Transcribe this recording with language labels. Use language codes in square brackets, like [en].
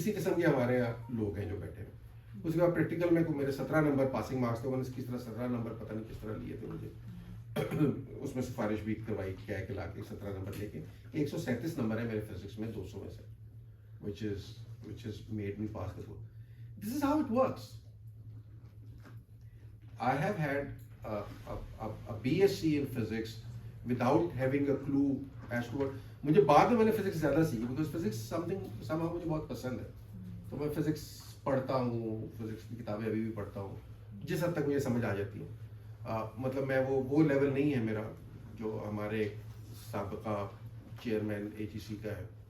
[ur] اسی قسم کے ہمارے یہاں لوگ ہیں جو بیٹھے ہیں. اس کے بعد پریکٹیکل میں میرے 17 نمبر پاسنگ مارکس تھے. انہوں نے کس طرح 17 نمبر پتہ نہیں کس طرح لیے تھے مجھے. اس میں سفارش بھی کروائی کیا ہے کہ لا کے 17 نمبر لے کے 137 نمبر ہے میرے فزکس میں 200 میں سے, [en] which has made me pass the board. This is how it works. I have had a BSc in physics without having a clue as to what. [ur] مجھے بعد میں نے فزکس زیادہ سیکھی [en] because physics somehow [ur] مجھے بہت پسند ہے. تو میں فزکس پڑھتا ہوں, فزکس کی کتابیں ابھی بھی پڑھتا ہوں جس حد تک مجھے سمجھ آ جاتی ہیں. مطلب میں وہ لیول نہیں ہے میرا جو ہمارے سابقہ چیئرمین AGC کا ہے.